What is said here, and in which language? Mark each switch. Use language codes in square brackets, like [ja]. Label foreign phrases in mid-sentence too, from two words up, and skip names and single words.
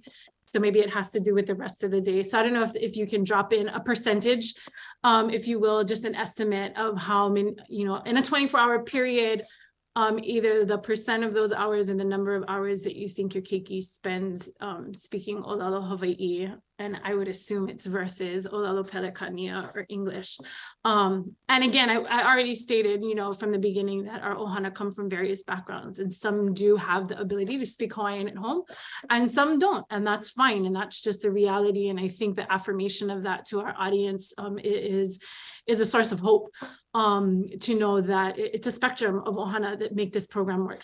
[en] So maybe it has to do with the rest of the day. So I don't know if you can drop in a percentage, if you will, just an estimate of how many, in a 24-hour period, either the percent of those hours and the number of hours that you think your keiki spends speaking [haw] ʻŌlelo Hawaii, [en] and I would assume it's versus [haw] ʻŌlelo Pelekania [en] or English. And again, I already stated, from the beginning that our ohana come from various backgrounds, and some do have the ability to speak Hawaiian at home, and some don't, and that's fine, and that's just the reality. And I think the affirmation of that to our audience is a source of hope, to know that it's a spectrum of ohana that make this program work.